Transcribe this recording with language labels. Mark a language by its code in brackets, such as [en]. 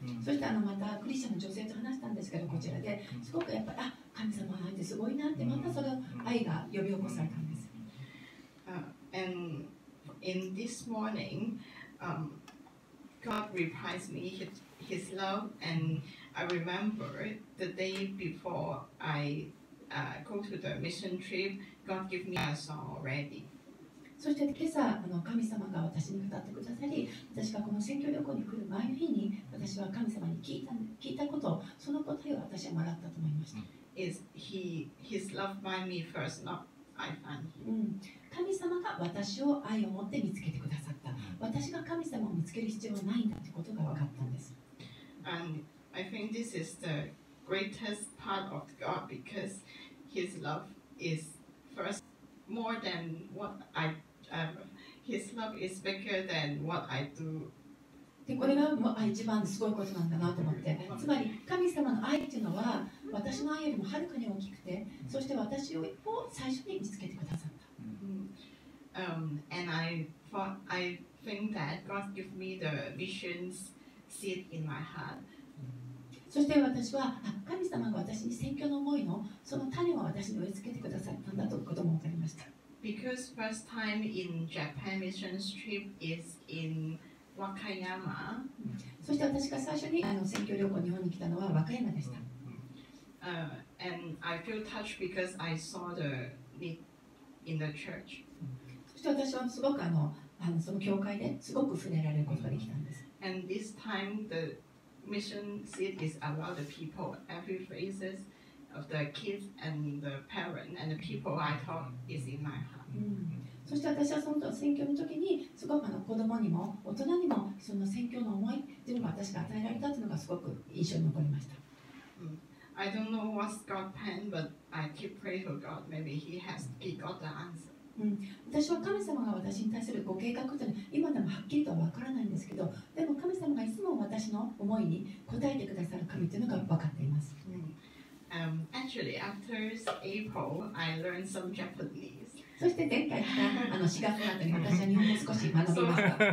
[ja] そしてまたクリスチャンの女性と話したんですけど、こちらですごくやっぱり神様の愛ってすごいなって、またその愛が呼び起こされたんです。 [en] And in this morning, God replies me his love, and I remember the day before I go to the mission trip, God gave me a song already. [ja] そして今朝神様が私に語ってくださり、私がこの宣教旅行に来る前の日に私は神様に聞いたこと、その答えを私はもらったと思いました。 [en] His love by me first, not I find him. [ja] 神様が私を愛を持って見つけてくださった。私が神様を見つける必要はないんだということが分かったんです。 [en] And I think this is the greatest part of God because His love is first more than what His love is bigger than what I do. [ja] でこれが一番すごいことなんだなと思って、つまり神様の愛っていうのは私の愛よりもはるかに大きくて、そして私を最初に見つけてくださった。 [en] And I think that God gave me the missions seed in my heart. [ja] そして私は神様が私に宣教の思いのその種を私に植え付けてくださったんだということも分かりました。 [en] Because first time in Japan mission trip is in Wakayama. [ja] そして私が最初に宣教旅行日本に来たのは和歌山でした。 [en] And I feel touched because I saw the need in the church. [ja] そして私はすごくその教会ですごく触れられることができたんです。 [en] And this time the mission seat is about the people, every faces of the kids and the parent and the people I thought is in my heart. [ja] そして私はその宣教の時にすごく子供にも大人にもその宣教の思いっていうのが私が与えられたというのがすごく印象に残りました。 [en] I don't know what's God's plan, but I keep praying for God. Maybe He got the answer. [ja] 私は神様が私に対するご計画というのは今でもはっきりとは分からないんですけど、でも神様がいつも私の思いに応えてくださる神というのが分かっています。 [en] Actually, after April, I learned some Japanese. [ja] そして前回来た4月の後に私は日本語少し学びました。